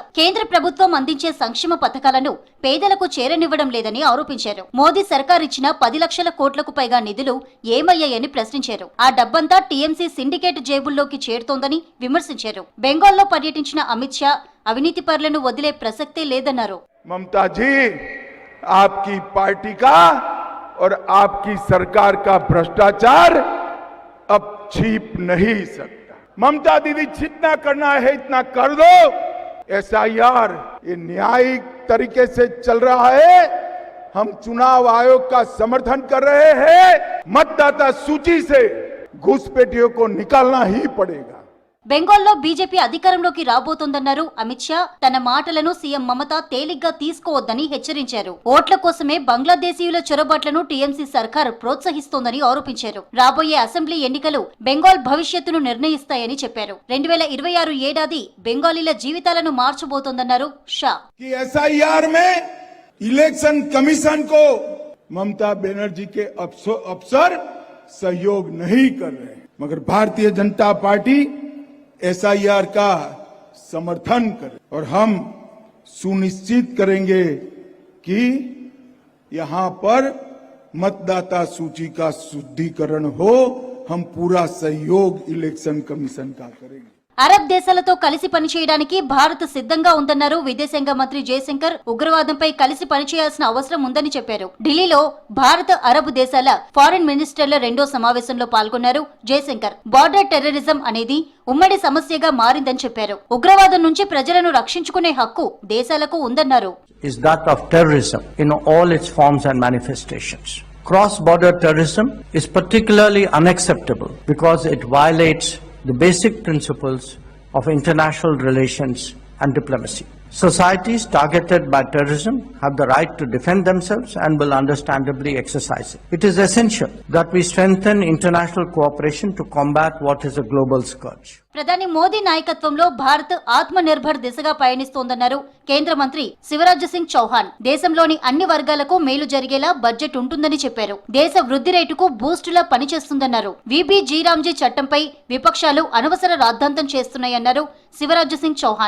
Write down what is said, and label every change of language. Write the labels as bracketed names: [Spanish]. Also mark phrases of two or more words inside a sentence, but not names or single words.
[Telugu] కేంద్ర ప్రభుత్వం అందించే సంక్షేమ పథకాలను పేదలకు చేరనివ్వడం లేదని ఆరోపించారు. మోదీ సర్కార్ ఇచ్చిన 10 లక్షల కోట్లకు పైగా నిధులు ఏమయ్యాయని ప్రశ్నించారు. ఆ డబ్బంతా టీఎంసీ సిండికేట్ జేబుల్లోకి చేరుతోందని విమర్శించారు. బెంగాల్లో పర్యటించిన అమిత్ షా అవినీతి పరులను వదిలే ప్రసక్తే లేదన్నారు. [Hindi] మమతాజీ, आपकी पार्टी का और आपकी सरकार का भ्रष्टाचार अब छिप नहीं सकता. ममता दीदी जितना करना है इतना कर दो. एसआईआर ये न्यायिक तरीके से चल रहा है. हम चुनाव आयोग का समर्थन कर रहे हैं. मतदाता सूची से घुसपैठियों को निकालना ही पड़ेगा. [Telugu] బెంగాల్లో బీజేపీ అధికారంలోకి రాబోతోందన్నారు అమిత్ షా. తన మాటలను సీఎం మమత తేలిగ్గా తీసుకోవద్దని హెచ్చరించారు. ఓట్ల కోసమే బంగ్లాదేశీయుల చొరబాట్లను టీఎంసీ సర్కార్ ప్రోత్సహిస్తోందని ఆరోపించారు. రాబోయే అసెంబ్లీ ఎన్నికలు బెంగాల్ భవిష్యత్తును నిర్ణయిస్తాయని చెప్పారు. 2026 ఏడాది బెంగాలీల జీవితాలను మార్చబోతోందన్నారు షా. [Hindi] एसआईआर में [English] election commission [Hindi] को ममता बनर्जी के अफसर सहयोग नहीं कर रहे, मगर भारतीय जनता पार्टी एसआईआर का समर्थन करे और हम सुनिश्चित करेंगे कि यहां पर मतदाता सूची का शुद्धिकरण हो. हम पूरा सहयोग [English] election commission [Hindi] का करेंगे. [Telugu] అరబ్ దేశాలతో కలిసి పనిచేయడానికి భారత్ సిద్ధంగా ఉందన్నారు విదేశాంగ మంత్రి జయశంకర్. ఉగ్రవాదంపై కలిసి పనిచేయాల్సిన అవసరం ఉందని చెప్పారు. ఢిల్లీలో భారత్ అరబ్ దేశాల [English] foreign ministers [Telugu] 2వ సమావేశంలో పాల్గొన్నారు జయశంకర్. [English] border terrorism [Telugu] అనేది ఉమ్మడి సమస్యగా మారిందని చెప్పారు. ఉగ్రవాదం నుంచి ప్రజలను రక్షించుకునే హక్కు దేశాలకు ఉందన్నారు. [English] is that of terrorism in all its forms and manifestations. Cross-border terrorism is particularly unacceptable because it violates the basic principles of international relations and diplomacy. Societies targeted by terrorism have the right to defend themselves and will understandably exercise it. It is essential that we strengthen international cooperation to combat what is a global scourge. [Telugu] ప్రధాని మోదీ నాయకత్వంలో భారత్ [Hindi] आत्म निर्भर [Telugu] దిశగా పయనిస్తోందన్నారు కేంద్ర మంత్రి శివరాజ్ సింగ్ చౌహాన్. దేశంలోని అన్ని వర్గాలకు మేలు జరిగేలా బడ్జెట్ ఉంటుందని చెప్పారు. దేశ వృద్ధి రేటుకు బూస్టులా పనిచేస్తుందన్నారు. వీబీ జీరామ్జీ చట్టంపై విపక్షాలు అనవసర రాద్ధాంతం చేస్తున్నాయన్నారు శివరాజ్ సింగ్ చౌహాన్.